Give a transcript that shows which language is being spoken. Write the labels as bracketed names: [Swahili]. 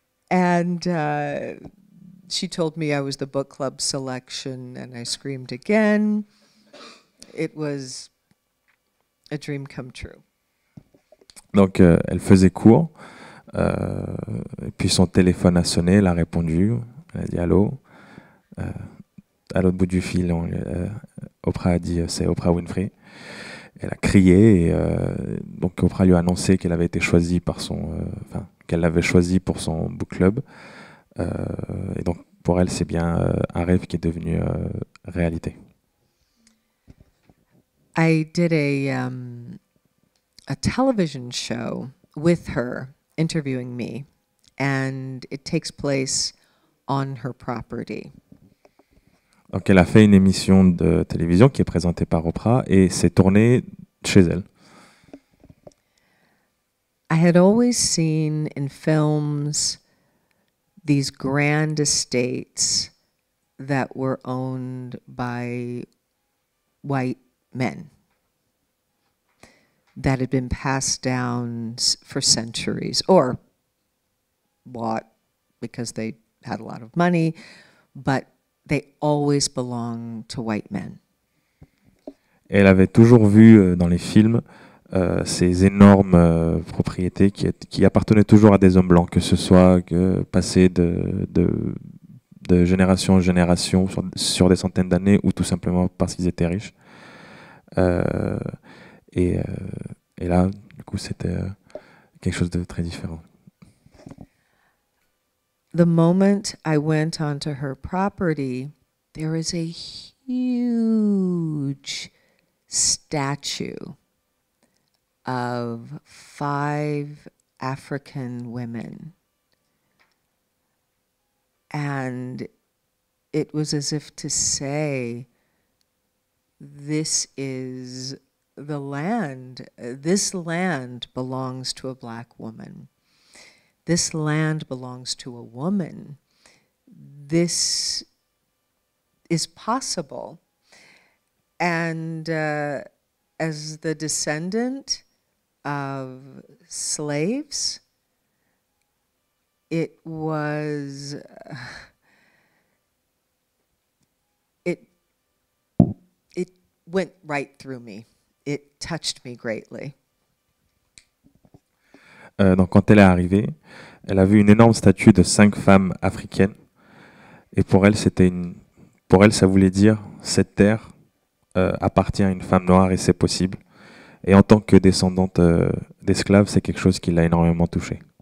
[English] And she told me I was the book club selection, and I screamed again. It was a dream come true. [French] Donc elle faisait court. Et puis son téléphone a sonné, elle a répondu, elle a dit allô. À l'autre bout du fil, Oprah a dit c'est Oprah Winfrey. Elle a crié et donc Oprah lui a annoncé qu'elle avait été choisie par qu'elle l'avait choisie pour son book club. Et donc pour elle, c'est bien un rêve qui est devenu réalité. [English] I did a television show with her interviewing me, and it takes place on her property. [French] Donc elle a fait une émission de télévision qui est présentée par Oprah et c'est tourné chez elle. [English] I had always seen in films these grand estates that were owned by white men that had been passed down for centuries or bought because they had a lot of money, but they always belonged to white men. [French] Et elle avait toujours vu dans les films ces énormes propriétés qui appartenaient toujours à des hommes blancs, que ce soit passé de génération en génération sur des centaines d'années ou tout simplement parce qu'ils étaient riches. Et là, du coup, c'était quelque chose de très différent. [English] The moment I went onto her property, there is a huge statue of 5 African women. And it was as if to say, this is the land. This land belongs to a black woman. This land belongs to a woman. This is possible. And as the descendant of slaves, it was, it went right through me. It touched me greatly. [French] Donc quand elle est arrivée, elle a vu une énorme statue de 5 femmes africaines. Et pour elle, ça voulait dire cette terre appartient à une femme noire et c'est possible. Et en tant que descendante d'esclaves, c'est quelque chose qui l'a énormément touchée.